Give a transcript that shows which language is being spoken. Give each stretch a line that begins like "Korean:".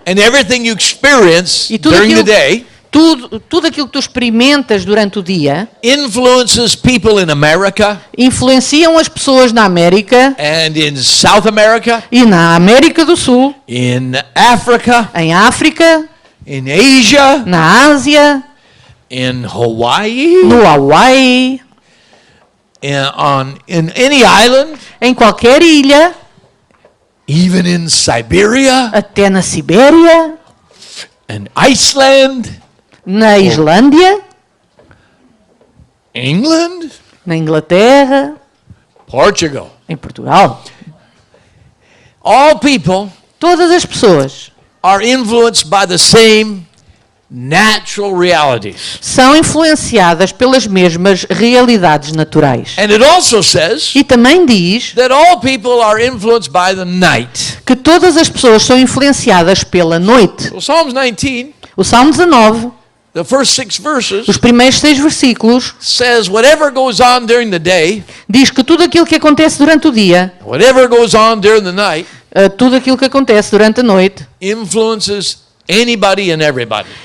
English: and everything you experience
Portuguese: E tudo
English: during the
Portuguese: aquilo-
English: day
Portuguese: tudo aquilo que tu experimentas durante o dia,
English: influences people in America
Portuguese: influenciam as pessoas na América
English: and in South America,
Portuguese: e na América do Sul,
English: in Africa,
Portuguese: em África,
English: in Asia,
Portuguese: na Ásia,
English: in Hawaii,
Portuguese: no Hawaii,
English: in any island,
Portuguese: em qualquer ilha,
English: even in Siberia
Portuguese: até na Sibéria,
English: and Iceland,
Portuguese: na Islândia,
English: England,
Portuguese: na Inglaterra,
English: Portugal.
Portuguese: em Portugal.
English: All people
Portuguese: Todas as pessoas
English: are influenced by the same natural realities.
Portuguese: são influenciadas pelas mesmas realidades naturais.
English: And it also says
Portuguese: E também diz
English: that all people are influenced by the night.
Portuguese: que todas as pessoas são influenciadas pela noite.
English: So Psalms 19,
Portuguese: O Salmo 19,
English: the first 6 verses,
Portuguese: os primeiros 6 versículos,
English: says whatever goes on during the day,
Portuguese: diz que tudo aquilo que acontece durante o dia,
English: whatever goes on during the night,
Portuguese: tudo aquilo que acontece durante a noite,
English: influences anybody and everybody.